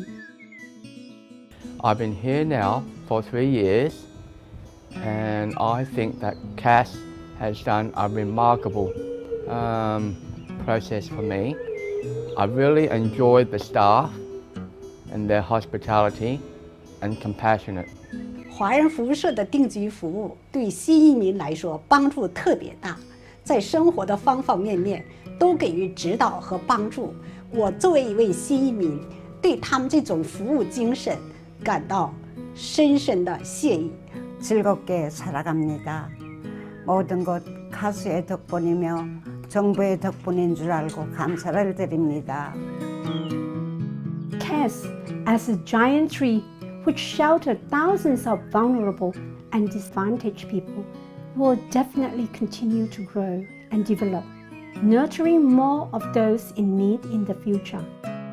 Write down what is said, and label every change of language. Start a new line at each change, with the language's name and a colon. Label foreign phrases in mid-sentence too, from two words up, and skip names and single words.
English: I've been here now for 3 years, and I think that CASS has done a remarkable process for me. I really enjoyed the staff and their hospitality and compassionate.
Chinese: 华人服务社的定居服务对新移民来说帮助特别大，在生活的方方面面都给予指导和帮助。我作为一位新移民，对他们这种服务精神感到深深的谢意。
Korean: 즐겁게 살아갑니다. 모든 것 카스의 덕분이며 정부의 덕분인 줄 알고 감사를 드립니다.
English: CASS, as a giant tree which sheltered thousands of vulnerable and disadvantaged people, will definitely continue to grow and develop, nurturing more of those in need in the future.